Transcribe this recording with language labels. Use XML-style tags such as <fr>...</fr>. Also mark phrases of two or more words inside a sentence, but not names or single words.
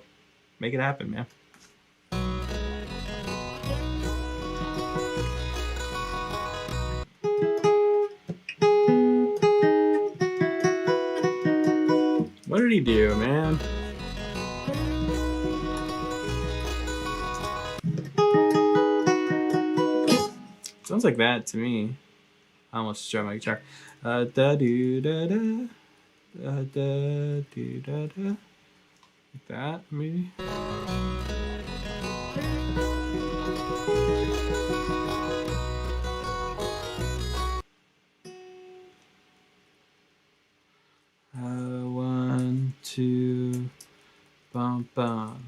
<en>Make it happen, man. What did he do, man? Sounds like that to me. I almost struck my guitar. Da do da da. Da da do da da. Like that, maybe. One, two, bum bum.</en>